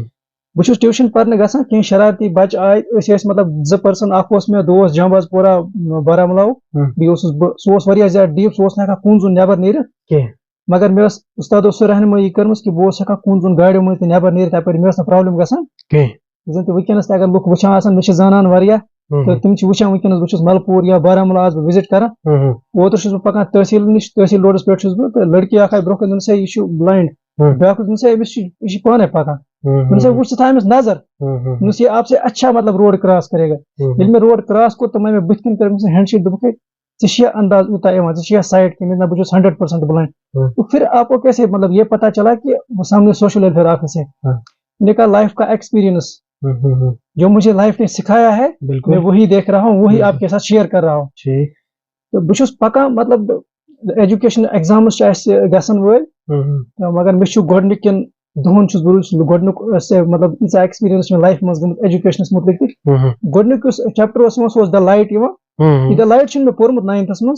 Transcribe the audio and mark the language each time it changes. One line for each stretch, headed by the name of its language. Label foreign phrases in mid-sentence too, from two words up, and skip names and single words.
Kashmiri: بہٕ چھُس ٹیوٗشن پرنہِ گژھان, کینٛہہ شرارتی بچہٕ آے, أسۍ ٲسۍ مطلب 2 پٔرسن, اکھ اوس مےٚ دوس جامباز پورہ بارہمولاہُک, بیٚیہِ اوسُس بہٕ, سُہ اوس واریاہ زیادٕ ڈیٖپ, سُہ اوس نہٕ ہٮ۪کان کوٗنژُن نیبر نیٖرِتھ, مگر مےٚ ٲس اُستادو سُہ رہنمٲیی کٔرمٕژ کہِ بہٕ اوسُس ہٮ۪کان کوٗنژُن گاڑیو منٛز تہِ نیبر نیٖرِتھ اَپٲرۍ, مےٚ ٲس نہٕ پرابلم گژھان زن تہِ وٕنکٮ۪نس تہِ اگر لُکھ وٕچھان آسن مےٚ چھِ زانان واریاہ تہٕ تِم چھِ وٕچھان وٕنکٮ۪نس بہٕ چھُس ملپوٗر یا بارہمولہ آس بہٕ وِزٹ کران. اوترٕ چھُس بہٕ پکان تحصیل نِش, تحصیل روڈس پٮ۪ٹھ چھُس بہٕ, تہٕ لڑکی اکھ آیہِ برونٛہہ کَنہِ, دوٚپنَس ہے یہِ چھُ بلاینڈ, بیاکھ دوٚپنَس ہے أمِس یہِ چھُ پانے پکان, دوٚپنَس ہے وٕچھ ژٕ تھاو أمِس نظر, دوٚپنَس
Urdu: یہ آپ سے اچھا مطلب روڈ کراس کرے گا.
Kashmiri: ییٚلہِ مےٚ
English: road cross
Kashmiri: کوٚر تہٕ مےٚ بٕتھِ کَنۍ کٔر أمِس
English: hand shake,
Kashmiri: دوٚپُکھ ہے ژےٚ چھُیا انداز یوٗتاہ یِوان, ژےٚ چھُیا سایٹ کٔرمٕژ, نہ بہٕ چھُس 100% بلاینڈ.
Urdu: تو پھر آپ کو کیسے مطلب یہ پتا چلا کہ وہ سامنے
English: social welfare office
Urdu: ہے. میں نے کہا لائف کا ایکسپیرینس جو مجھے لائف نے سکھایا ہے میں وہی دیکھ رہا ہوں, وہی آپ کے ساتھ شیئر کر رہا ہوں.
Kashmiri: تو بہٕ چھُس پکان مطلب
English: education exams
Kashmiri: چھِ اَسہِ گژھن وٲلۍ, مگر مےٚ چھُ گۄڈنِکٮ۪ن دۄہن چھُس بہٕ گۄڈنیُک مطلب ییٖژاہ ایکسپیرینس چھِ مےٚ لایفہِ منٛز گٔمٕژ ایجوکیشنس مُتعلق تہِ. گۄڈنیُک یُس چیپٹر اوس یِوان سُہ اوس
English: the light
Kashmiri: یِوان.
English: the light
Kashmiri: چھُنہٕ مےٚ پوٚرمُت 9th منٛز.